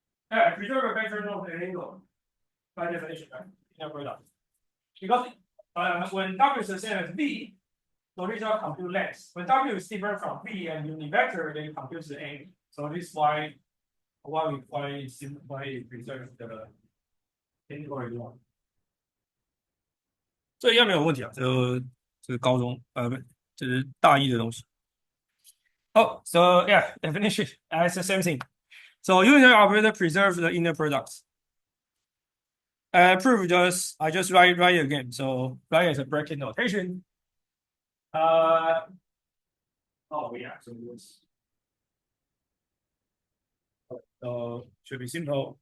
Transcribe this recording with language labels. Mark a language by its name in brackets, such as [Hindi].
[English] Preserve a vector of the angle by definition, right? In a product. Because when W is the same as V, so these are compute lengths. When W is different from V and univector, then it computes the angle. So this is why it preserves the integral one. [Chinese] 这应该没有问题啊，这个高中不，这是大一的东西。 [English] Oh, so yeah, definition. It's the same thing. So unitary operator preserves the inner products. Proof I just write it again. So write as a bracket notation. Oh yeah, so should be simple.